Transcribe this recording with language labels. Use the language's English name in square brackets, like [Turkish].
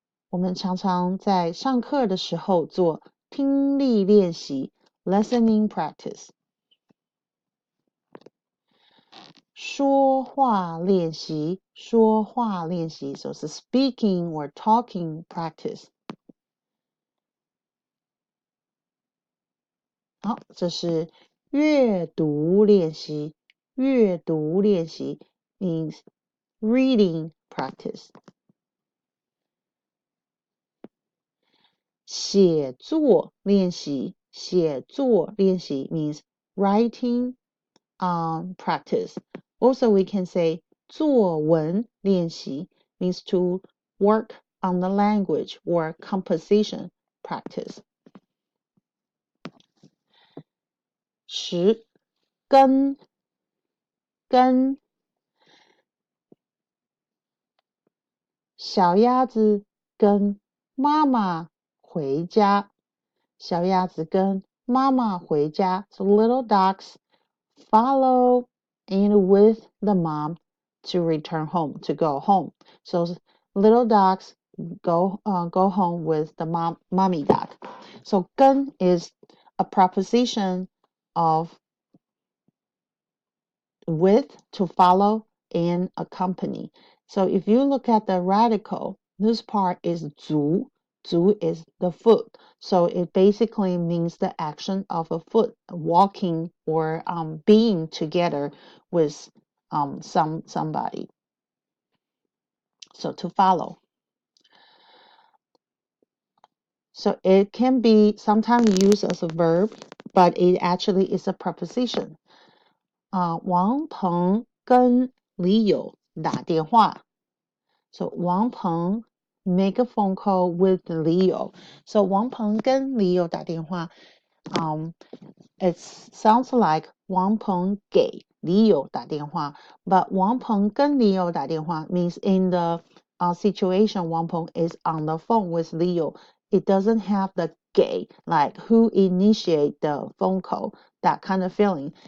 [Chinese] 我们常常在上课的时候做听力练习 [English] listening practice. [Chinese] 说话练习，说话练习 [English] so it's speaking or talking practice. [Chinese] 好，这是阅读练习，阅读练习 [English] means reading practice. [Chinese] 写作练习，写作练习 [English] means writing practice. Also, we can say [Chinese] 作文练习 [English] means to work on the language or composition practice. 10. [Chinese] 跟小鸭子跟妈妈回家，小鸭子跟妈妈回家。 [English] So little dogs follow and with the mom to return home, to go home. So little dogs go home with the mommy dog. So 跟 is a preposition of with, to follow, and accompany. So if you look at the radical, this part is 足. 足 is the foot. So it basically means the action of a foot, walking or being together with somebody. So to follow. So it can be sometimes used as a verb, but it actually is a preposition. [Chinese] 王鹏跟李友打电话。 [English] So [Chinese] 王鹏 [English] make a phone call with Leo. [Chinese] So 王鹏跟 Leo 打电话。 [English] It sounds like [Chinese] 王鹏给 Leo 打电话 [English] but [Chinese] 王鹏跟 Leo 打电话 [English] means in the situation 王鹏 is on the phone with Leo. It doesn't have the 给 like who initiate the phone call, that kind of feeling.